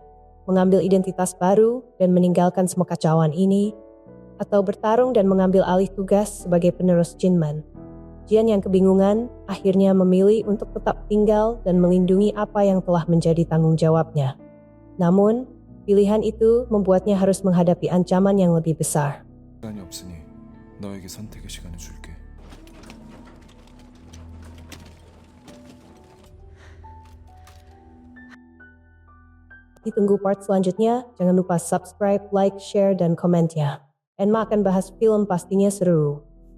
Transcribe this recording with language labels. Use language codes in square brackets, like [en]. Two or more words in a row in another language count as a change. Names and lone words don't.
[id] Mengambil identitas baru dan meninggalkan semua kacauan ini, atau bertarung dan mengambil alih tugas sebagai penerus Jinman. Jian yang kebingungan akhirnya memilih untuk tetap tinggal dan melindungi apa yang telah menjadi tanggung jawabnya. Namun, pilihan itu membuatnya harus menghadapi ancaman yang lebih besar. [ko] 시간이 없으니 너에게 선택의 시간을 줄게. [id] Ditunggu part selanjutnya, jangan lupa [en] subscribe, like, share, [id] dan komennya. Enma akan bahas film pastinya seru.